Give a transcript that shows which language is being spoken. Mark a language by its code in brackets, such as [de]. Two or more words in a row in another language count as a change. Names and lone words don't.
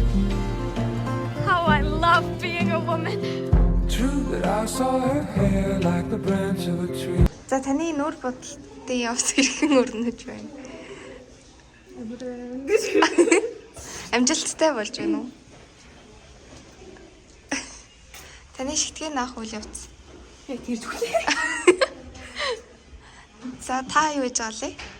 [en] How I love being a woman. True that I saw her hair like the branch of a tree. [mn] За таны нүүр бодолтой явц хэрхэн өрнөж байна? Амжилттай болж байна уу? Таны шигтгэн наах үйл явц. Яг тэр зүглээ. За та юу гэж олъё?